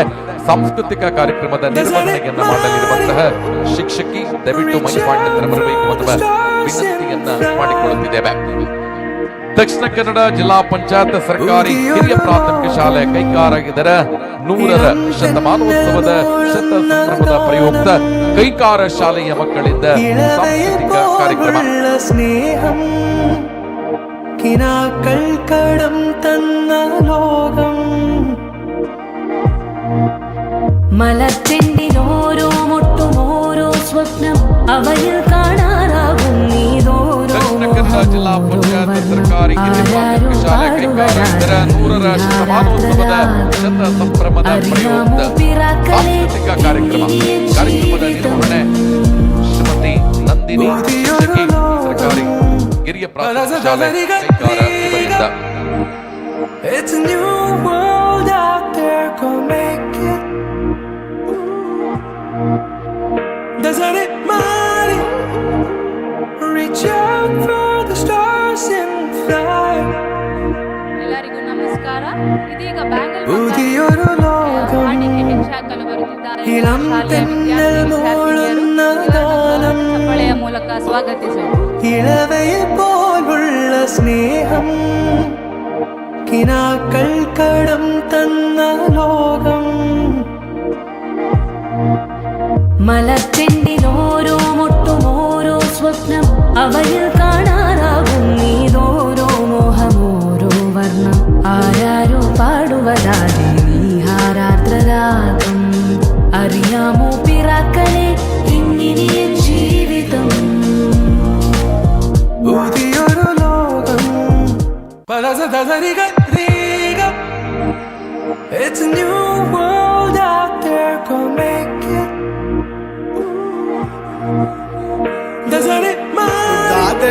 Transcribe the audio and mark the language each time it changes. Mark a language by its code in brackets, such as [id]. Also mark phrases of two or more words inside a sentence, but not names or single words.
[kn] ಸಾಂಸ್ಕೃತಿಕ ಕಾರ್ಯಕ್ರಮದ ನಿರ್ವಹಣೆಯನ್ನ ಮಾಡಲಿರುವಂತಹ ಶಿಕ್ಷಕಿ ದಯವಿಟ್ಟು ಮೈಪಾಂಡಿತರ ಬರಬೇಕು ಅನ್ನುವ ವಿನಂತಿಯನ್ನ ಮಾಡಿಕೊಳ್ಳುತ್ತಿದ್ದೇವೆ. ದಕ್ಷಿಣ ಕನ್ನಡ ಜಿಲ್ಲಾ ಪಂಚಾಯತ್ ಸರ್ಕಾರಿ ಹಿರಿಯ ಪ್ರಾಥಮಿಕ ಶಾಲೆ ಕೈಕಾರ ಇದರ 100ರ ಶತಮಾನೋತ್ಸವದ ಶತ ಸಂಭ್ರಮದ ಪ್ರಯುಕ್ತ ಕೈಕಾರ ಶಾಲೆಯ ಮಕ್ಕಳಿಂದ ಸಾಂಸ್ಕೃತಿಕ ಕಾರ್ಯಕ್ರಮ. [ml] ಸ್ನೇಹಂ കിനാക്കൾ കടം തന്ന ലോകം മലച്ചെണ്ടിനോരോ മുട്ടുമോരോ സ്വപ്നം അവയിൽ കാണാറാകും നീതോരോ [kn] ಜಿಲ್ಲಾ ಪಂಚಾಯತ್ ಸರ್ಕಾರಿ ಹಿರಿಯ ಪ್ರಾಥಮಿಕ ಶಾಲೆ ಕೈಕಾರ ಇದರ 100ರ ಶತಮಾನೋತ್ಸವದ ಶತ ಸಂಭ್ರಮದ ಪ್ರಯುಕ್ತ ಸಾಂಸ್ಕೃತಿಕ ಕಾರ್ಯಕ್ರಮ. ಕಾರ್ಯಕ್ರಮದ ನಿರ್ವಹಣೆ ಶ್ರೀಮತಿ ನಂದಿನಿ ಶಿಕ್ಷಕಿ, ಸರ್ಕಾರಿ ಹಿರಿಯ ಪ್ರಾಥಮಿಕ ಶಾಲೆ ಕೈಕಾರ ಇವರಿಂದ. [en] It's a new world out there, go make it. Doesn't it matter? Reach out for the stars and fly. [kn] ಎಲ್ಲರಿಗೂ ನಮಸ್ಕಾರ. ಇದೀಗ [ml] പുതിയൊരു ലോകം ഇളം തെന്നൽ മോളുന്ന ഗാനം [kn] ಚಪ್ಪಳೆಯ ಮೂಲಕ ಸ್ವಾಗತಿಸೋಣ. [ml] ഇളവയിൽ പോലുള്ള സ്നേഹം കിനാക്കൾ കടം തന്ന ലോകം മലച്ചെണ്ടിനോരോ മുട്ടുമോരോ സ്വപ്നം അവയിൽ കാണാറാകും നീതോരോ മോഹമോരോ വർണ്ണം ആരാരോ പാടുവതാതെ നീഹാരാർദ്രരാഗം അറിയാമോ പിറാക്കളെ ഇങ്ങിനിയ ജീവിതം പുതിയൊരു ലോകം [en] It's a new world out there, go make it. Doesn't it matter?